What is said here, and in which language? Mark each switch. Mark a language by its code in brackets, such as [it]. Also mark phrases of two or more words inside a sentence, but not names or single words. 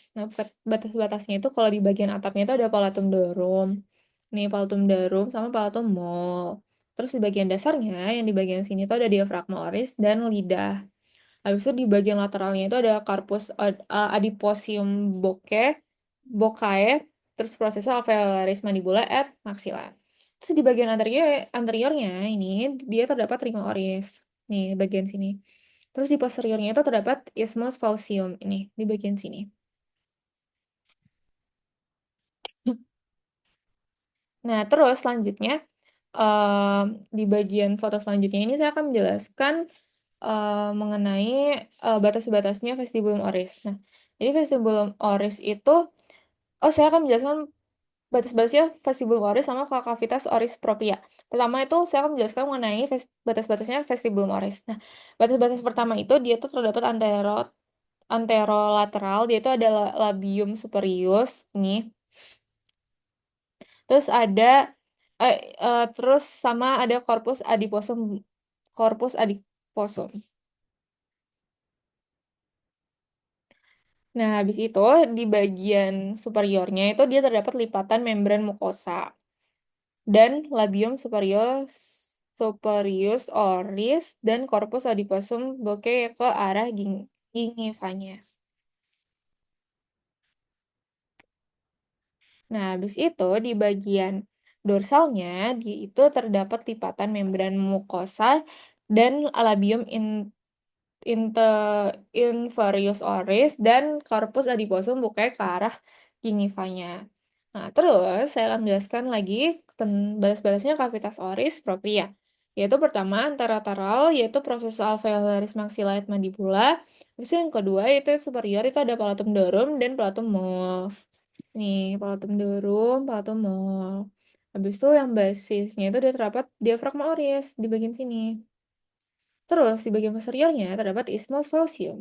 [id] Nah, batas-batasnya itu kalau di bagian atapnya itu ada palatum dorum. Nih, palatum dorum sama palatum mol. Terus di bagian dasarnya, yang di bagian sini itu ada diafragma oris dan lidah. Habis itu di bagian lateralnya itu ada carpus adiposium boccae, terus prosesor alveolaris mandibula et maxilla. Terus di bagian anteriornya ini dia terdapat rima oris. Nih, bagian sini. Terus di posteriornya itu terdapat isthmus faucium ini di bagian sini. Nah, terus selanjutnya di bagian foto selanjutnya ini saya akan menjelaskan mengenai batas-batasnya vestibulum oris. Nah, jadi vestibulum oris itu, saya akan menjelaskan batas-batasnya vestibulum oris sama cavitas oris propria. Pertama itu saya akan menjelaskan mengenai batas-batasnya vestibulum oris. Nah, batas-batas pertama itu dia tuh terdapat anterolateral, dia itu ada labium superius nih. Terus terus sama ada corpus adiposum. Nah, habis itu di bagian superiornya itu dia terdapat lipatan membran mukosa dan labium superius oris dan corpus adiposum bokeh ke arah gingivanya. Nah, habis itu di bagian dorsalnya itu terdapat lipatan membran mukosa dan labium inferius oris dan corpus adiposum bokeh ke arah gingivanya. Nah, terus saya akan menjelaskan lagi batas-batasnya cavitas oris propria. Yaitu pertama, anterolateral, yaitu proses alveolaris maxilla et mandibula. Terus yang kedua, yaitu superior, itu ada palatum dorum dan palatum mol. Nih, palatum dorum, palatum mol. Habis itu yang basisnya itu dia terdapat diafragma oris di bagian sini. Terus di bagian posteriornya terdapat isthmus faucium.